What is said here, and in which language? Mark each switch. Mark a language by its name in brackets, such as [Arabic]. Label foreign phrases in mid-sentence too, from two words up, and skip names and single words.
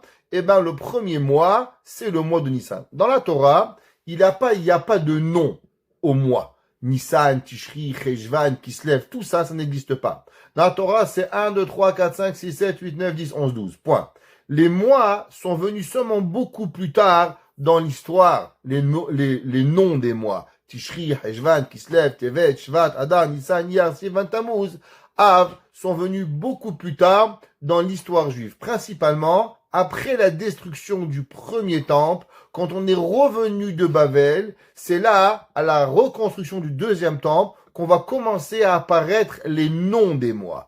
[French] Eh bien, le premier mois, c'est le mois de Nissan. Dans la Torah, il n'y a pas de nom au mois. Nissan, Tishri, Cheshvan, Kislev, tout ça, ça n'existe pas. Dans la Torah, c'est 1, 2, 3, 4, 5, 6, 7, 8, 9, 10, 11, 12. Point. Les mois sont venus seulement beaucoup plus tard dans l'histoire, les noms des mois. Tishri, Cheshvan, Kislev, Tevet, Shvat, Adar, Nissan, Iyar, Sivan, Tammuz, Av, sont venus beaucoup plus tard dans l'histoire juive. Principalement, après la destruction du premier temple, quand on est revenu de Babel, c'est là, à la reconstruction du deuxième temple, qu'on va commencer à apparaître les noms des mois.